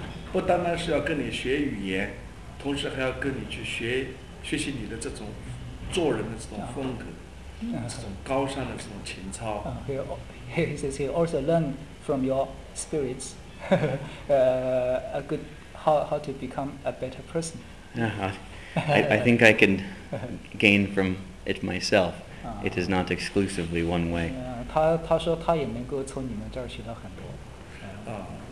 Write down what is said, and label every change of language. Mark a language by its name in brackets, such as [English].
[Chinese] 不单单是要跟你学语言，同时还要跟你去学习你的这种做人的这种风格，这种高尚的这种情操。 [English] He says he also learn from your spirits, a good how to become a better person. I think I can gain from it myself. It is not exclusively one way. [Chinese] 他说他也能够从你们这儿学到很多。